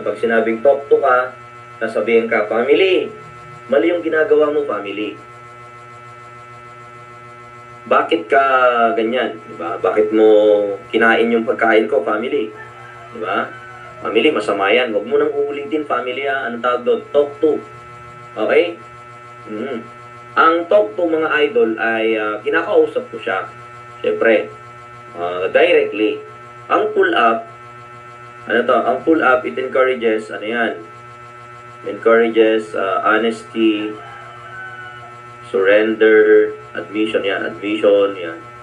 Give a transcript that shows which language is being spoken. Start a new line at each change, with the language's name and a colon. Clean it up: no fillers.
Filipino: Pag sinabing talk to ka, sasabihin ka, family. Mali yung ginagawa mo, family. Bakit ka ganyan? Diba? Bakit mo kinain yung pagkain ko, family? Diba? Family, masama yan. Huwag mo nang uulitin, family. Anong tawag doon? Talk to. Okay? Ang talk to, mga idol, ay kinakausap ko siya. Siyempre, directly.
English: Ang pull up, ang pull up, it encourages, encourages honesty, surrender, admission, yan.